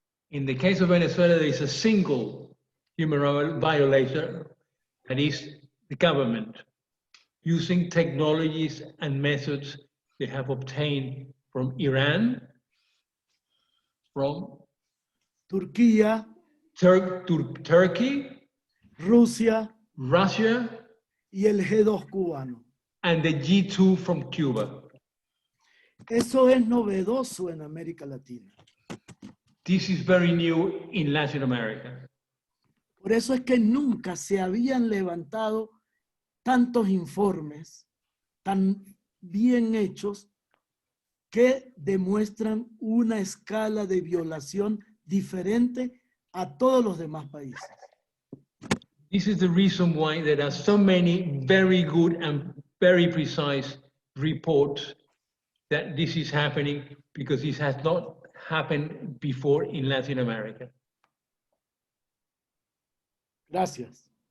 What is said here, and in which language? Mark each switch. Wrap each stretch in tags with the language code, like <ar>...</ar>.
<en>In the case of Venezuela, there is a single human rights violator, that is the government, using technologies and methods they have obtained from Iran, from</en> <es>Turquía,</es> <en>Turkey,</en> <es>Rusia</es> <en>Russia,</en> <es>y el G2 cubano.</es> <en>and the G2 from Cuba.</en> <es>Eso es novedoso en América Latina.</es> <en>This is very new in Latin America.</en> <es>Por eso es que nunca se habían levantado tantos informes tan bien hechos que demuestran una escala de violación diferente a todos los demás países.</es> <en>This is the reason why there are so many very good and very precise reports that this is happening, because this has not happened before in Latin America.</en> <es>Gracias.</es>